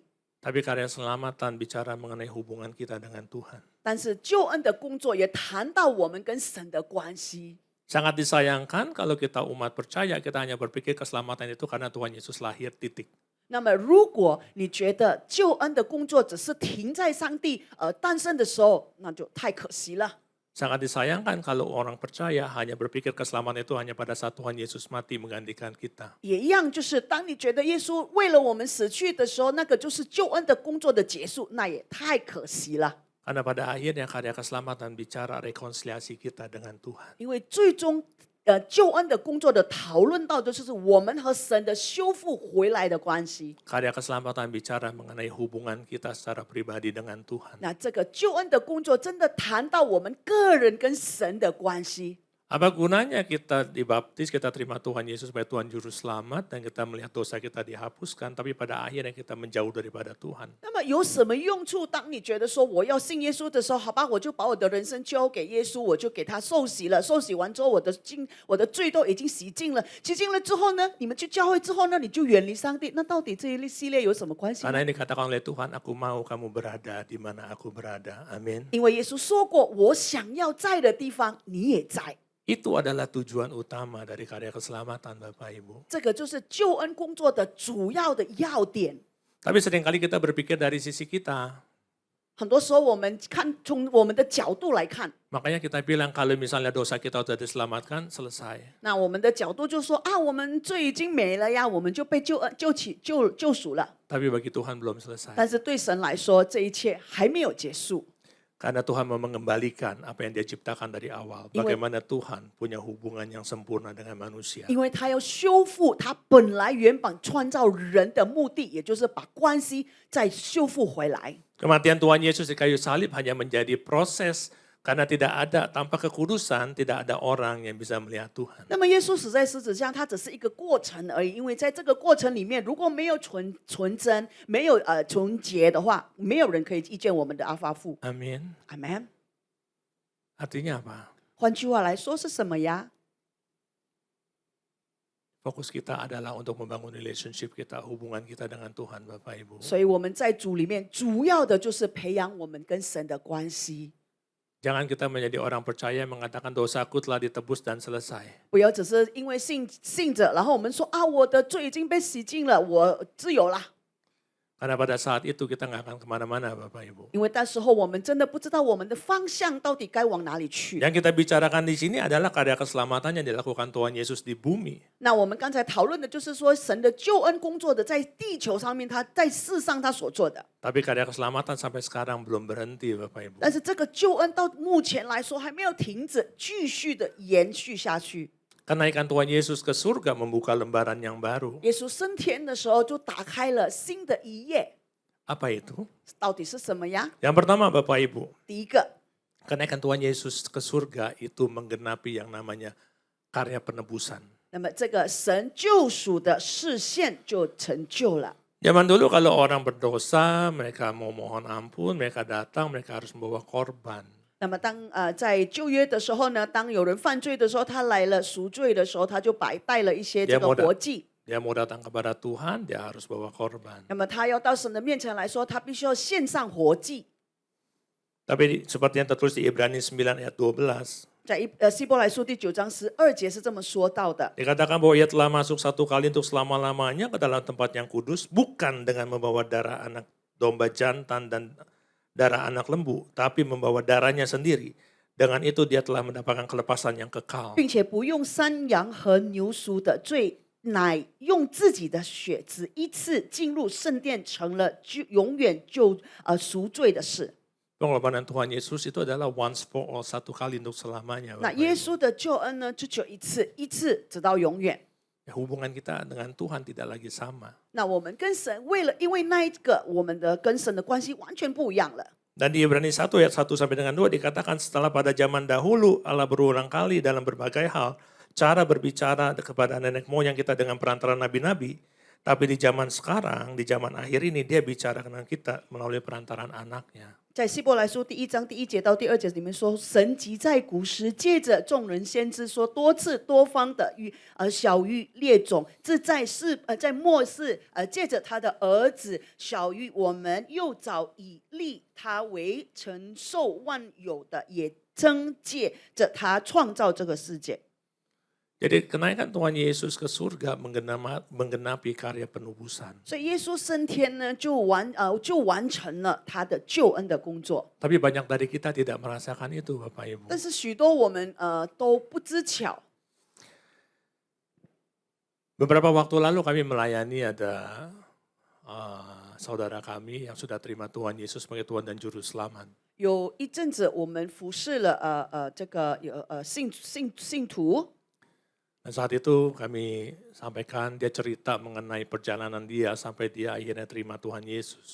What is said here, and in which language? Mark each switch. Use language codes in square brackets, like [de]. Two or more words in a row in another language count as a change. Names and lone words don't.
[id] Tapi karya keselamatan bicara mengenai hubungan kita dengan Tuhan. [zh] 但是救恩的工作也谈到我们跟神的关系。 [id] Sangat disayangkan kalau kita umat percaya kita hanya berpikir keselamatan itu karena Tuhan Yesus lahir titik. [zh] 那么，如果你觉得救恩的工作只是停在上帝诞生的时候，那就太可惜了。 [id] Sangat disayangkan kalau orang percaya hanya berpikir keselamatan itu hanya pada saat Tuhan Yesus mati menggantikan kita. [zh] 也一样，就是当你觉得耶稣为了我们死去的时候，那个就是救恩的工作的结束，那也太可惜了。 [id] Karena pada akhirnya karya keselamatan bicara rekonsiliasi kita dengan Tuhan. [zh] 因为最终，救恩的工作的讨论到的就是我们和神的修复回来的关系。 [id] Karya keselamatan bicara mengenai hubungan kita secara pribadi dengan Tuhan. [zh] 那这个救恩的工作真的谈到我们个人跟神的关系。 [id] Apa gunanya kita dibaptis, kita terima Tuhan Yesus sebagai Tuhan Juru Selamat, dan kita melihat dosa kita dihapuskan, tapi pada akhirnya kita menjauh daripada Tuhan. [zh] 那么有什么用处？当你觉得说我要信耶稣的时候，好吧，我就把我的人生交给耶稣，我就给他受洗了。受洗完之后，我的罪都已经洗净了。洗净了之后呢，你们去教会之后呢，你就远离上帝。那到底这一系列有什么关系呢？ [id] Karena ini dikatakan oleh Tuhan, aku mau kamu berada di mana aku berada. Amin. [zh] 因为耶稣说过，我想要在的地方，你也在。 [id] Itu adalah tujuan utama dari karya keselamatan Bapak Ibu. [zh] 这个就是救恩工作的主要的要点。 [id] Tapi seringkali kita berpikir dari sisi kita. [zh] 很多时候我们从我们的角度来看， [id] Makanya kita bilang kalau misalnya dosa kita sudah diselamatkan, selesai. [zh] 那我们的角度就说啊，我们罪已经没了呀，我们就被救赎了。 [id] Tapi bagi Tuhan belum selesai. [zh] 但是对神来说，这一切还没有结束。 [id] Karena Tuhan mau mengembalikan apa yang dia ciptakan dari awal. Bagaimana Tuhan punya hubungan yang sempurna dengan manusia. [zh] 因为他要修复他本来原本创造人的目的，也就是把关系再修复回来。 [id] Kematian Tuhan Yesus di kayu salib hanya menjadi proses Karena tanpa kekudusan, tidak ada orang yang bisa melihat Tuhan. [zh] 那么耶稣死在十字架，它只是一个过程而已。因为在这个过程里面，如果没有纯真，没有纯洁的话，没有人可以遇见我们的阿发父。 [id] Amin. [zh] 阿门。 [id] Artinya apa? [zh] 换句话来说是什么呀？ [id] Fokus kita adalah untuk membangun relationship kita, hubungan kita dengan Tuhan, Bapak Ibu. [zh] 所以我们在主里面主要的就是培养我们跟神的关系， [id] Jangan kita menjadi orang percaya yang mengatakan dosaku telah ditebus dan selesai. [zh] 不要只是因为信着，然后我们说啊，我的罪已经被洗净了，我自由啦。 [id] Karena pada saat itu kita nggak akan kemana-mana, Bapak Ibu. [zh] 因为那时候我们真的不知道我们的方向到底该往哪里去。 [id] Yang kita bicarakan di sini adalah karya keselamatan yang dilakukan Tuhan Yesus di bumi. [zh] 那我们刚才讨论的就是说，神的救恩工作的在地球上面，他在世上他所做的。 [id] Tapi karya keselamatan sampai sekarang belum berhenti, Bapak Ibu. [zh] 但是这个救恩到目前来说还没有停止，继续的延续下去。 [id] Kenaikan Tuhan Yesus ke surga membuka lembaran yang baru. [zh] 耶稣升天的时候，就打开了新的一页。 [id] Apa itu? [zh] 到底是什么呀？ [id] Yang pertama, Bapak Ibu, [zh] 第一个， [id] kenaikan Tuhan Yesus ke surga itu menggenapi yang namanya karya penebusan. [zh] 那么这个神救赎的视线就成就了。 [id] Zaman dulu kalau orang berdosa, mereka mau mohon ampun, mereka datang, mereka harus membawa korban. [zh] 那么在旧约的时候呢，当有人犯罪的时候，他来了赎罪的时候，他就带了一些这个活祭。 [id] Dia mau datang kepada Tuhan, dia harus bawa korban. [zh] 那么他要到神的面前来说，他必须要献上活祭。 [id] Tapi seperti yang tertulis di Ibrani 9 ayat 12, [zh] 在希伯来书第9章12节是这么说到的。 [id] dikatakan bahwa ia telah masuk satu kali untuk selama-lamanya ke dalam tempat yang kudus, bukan dengan membawa darah anak domba jantan dan darah anak lembu, tapi membawa darahnya sendiri. Dengan itu dia telah mendapatkan kelepasan yang kekal. [zh] 并且不用山羊和牛赎的罪，乃用自己的血，只一次进入圣殿，成了永远赎罪的事。 [id] Pengorbanan Tuhan Yesus itu adalah [en] once for all, [id] satu kali untuk selamanya. [zh] 那 [id] Bapak [zh] 耶 [id] Ibu. [zh] 稣的救恩呢，就只有一次，一次直到永远。 [id] Ya, hubungan kita dengan Tuhan tidak lagi sama. [zh] 那我们跟神因为那一个，我们的跟神的关系完全不一样了。 [id] Dan di Ibrani 1 ayat 1 sampai dengan 2 dikatakan setelah pada zaman dahulu Allah berulang kali dalam berbagai hal cara berbicara kepada nenek moyang kita dengan perantara nabi-nabi. Tapi di zaman sekarang, di zaman akhir ini dia bicara dengan kita melalui perantaran anaknya. [zh] 在希伯来书第1章第1节到第2节里面说，神即在古时借着众人先知说，多次多方的小于列种，自在末世借着他的儿子小于我们，又早已立他为承受万有的，也曾借着他创造这个世界。 [id] Jadi kenaikan Tuhan Yesus ke surga menggenapi karya penebusan. [zh] 所以耶稣升天呢，就完成了他的救恩的工作。 [id] Tapi banyak dari kita tidak merasakan itu, Bapak Ibu. [zh] 但是许多我们都不知巧。 [id] Beberapa waktu lalu kami melayani ada saudara kami yang sudah terima Tuhan Yesus sebagai Tuhan dan Juru Selamat. [zh] 有一阵子，我们服侍了这个信徒。 [id] Dan saat itu kami sampaikan dia cerita mengenai perjalanan dia sampai dia akhirnya terima Tuhan Yesus.